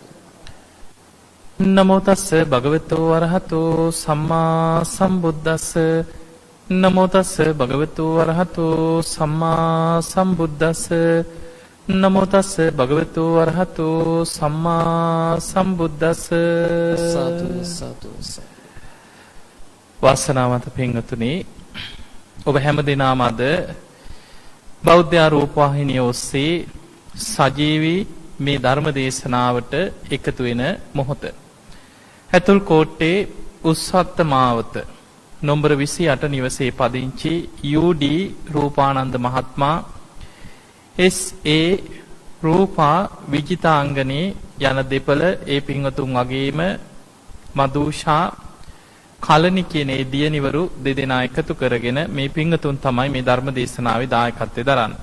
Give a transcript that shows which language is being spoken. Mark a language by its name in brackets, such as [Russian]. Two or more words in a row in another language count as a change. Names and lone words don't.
[Pali] නමෝ තස්ස භගවතු වරහතෝ සම්මා සම්බුද්දස්ස නමෝ තස්ස භගවතු වරහතෝ සම්මා සම්බුද්දස්ස නමෝ තස්ස භගවතු වරහතෝ සම්මා සම්බුද්දස්ස [Sinhala] සාදු සාදු. වාසනාවන්ත පින්වතුනි, ඔබ හැම දිනම අද බෞද්ධ රූපවාහිනිය ඔස්සේ සජීවී මේ ධර්ම දේශනාවට එකතු වෙන මොහොත. ඇතුල් කෝට්ටේ උස්සත්ත මාවත නොම්බර 28 නිවසේ පදිංචි UD රූපානන්ද මහත්මයා, SA රූපා විජිතාංගනේ යන දෙපළ ඒ පින්වතුන් වගේම මදුෂා කලනි කියන ඒ දියණිවරු දෙදෙනා එකතු කරගෙන මේ පින්වතුන් තමයි මේ ධර්ම දේශනාවේ දායකත්වයෙන් දරන්නේ.